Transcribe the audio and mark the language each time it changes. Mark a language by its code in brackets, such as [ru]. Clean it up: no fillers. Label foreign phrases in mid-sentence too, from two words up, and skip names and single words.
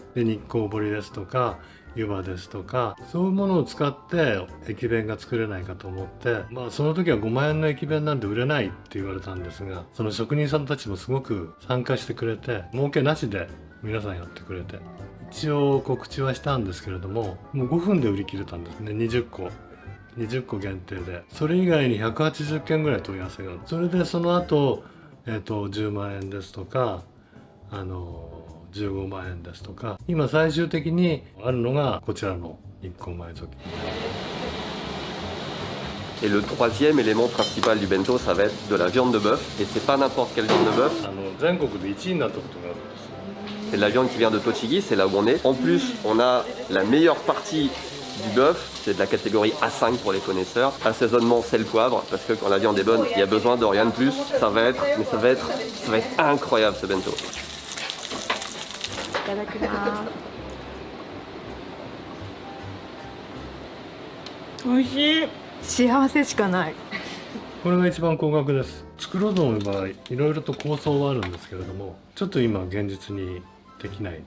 [ja] で日光彫りですとか湯葉ですとかそういうものを使って駅弁が作れないかと思って、その時は5万円の駅弁なんて売れないって言われたんですが、その職人さんたちもすごく参加してくれて儲けなしで皆さんやってくれて、一応告知はしたんですけれどももう5分で売り切れたんですね。20個限定で、それ以外に180件ぐらい問い合わせがある。それでその後、10万円ですとか15万円ですとか、今最終的にあるのがこちらの日光埋蔵金。 [fr] Et le troisième élément principal du bento, ça va être de la viande de bœuf. Et c'est pas n'importe quelle viande de bœuf. [ja] 全国で1位になったことがあるんです。 [fr] C'est de la viande qui vient de Tochigi, c'est là où on est. En plus, on a la meilleure partie du bœuf, c'est de la catégorie A5 pour les connaisseurs. Assaisonnement sel-poivre, parce que quand la viande est bonne, il y a besoin de rien de plus. Ça va être incroyable ce bento. [ja] いただきます。美味しい。幸せしかない。これが一番高額です。作ろうと思えばいろいろと構想はあるんですけれども、ちょっと今現実にできない。